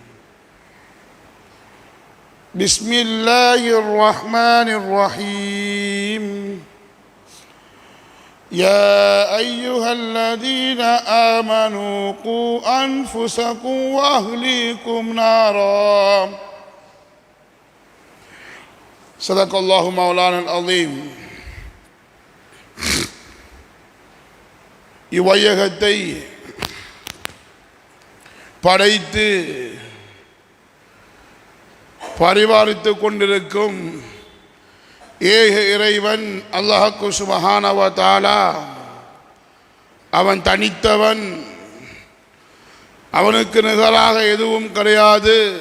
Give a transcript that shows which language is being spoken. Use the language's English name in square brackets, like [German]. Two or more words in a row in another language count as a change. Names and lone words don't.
[Arabic] بسم الله الرحمن الرحيم يا أيها الذين آمنوا قوا أنفسكم وأهليكم نارا صدق الله مولانا العظيم. [Tamil] இவ்வையகத்தை படைத்து பரிபாலித்துக் கொண்டிருக்கும் ஏக இறைவன் [Arabic] الله سبحانه و تعالى [Tamil] அவன் தனித்தவன், அவனுக்கு நிகராக எதுவும் கிடையாது.